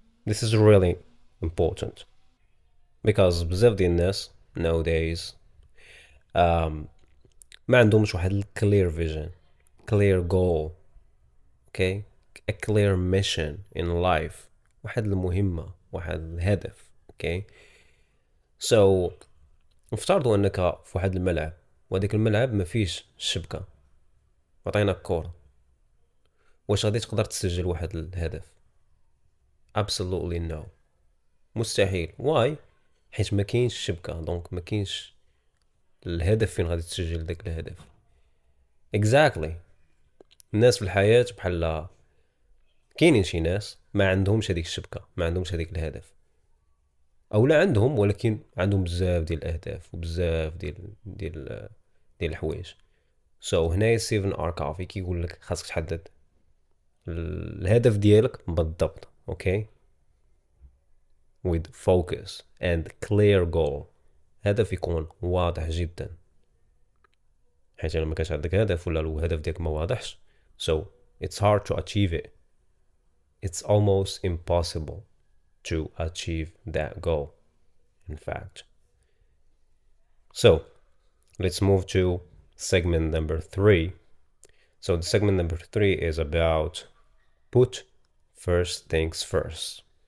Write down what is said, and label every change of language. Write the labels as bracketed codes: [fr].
[en] This is really important because [ar] بزاف ديال الناس [en] nowadays [ar] ما عندهمش واحد [en] clear vision, clear goal, okay, a clear mission in life, [ar] واحد المهمة، واحد الهدف, [en] okay. [ar] So نفترضوا انك في واحد الملعب وهذاك الملعب ما فيش الشبكة، وعطيناك كورة، واش غادي تقدر تسجل واحد الهدف؟ [en] absolutely no. [ar] مستحيل. [en] why؟ [ar] حيت ما كاينش الشبكة، دونك ما كاينش الهدف فين غادي تسجل داك الهدف. [en] exactly. [ar] الناس في الحياة بحال كاينين شي ناس ما عندهمش هذيك الشبكة، ما عندهمش هذيك الهدف، او لا عندهم ولكن عندهم بزاف ديال الاهداف وبزاف ديال الحوايج. so هنايا ستيفن كوفي كيقول لك خاصك تحدد الهدف ديالك بالضبط، اوكي، [en] with focus and clear goal. [ar] هدف يكون واضح جدا، حيت لما كانش عندك هدف ولا الهدف ديالك ما واضحش [en] so it's hard to achieve it. It's almost impossible to achieve that goal, in fact. So let's move to segment number 3. So the segment number 3 is about put first things first.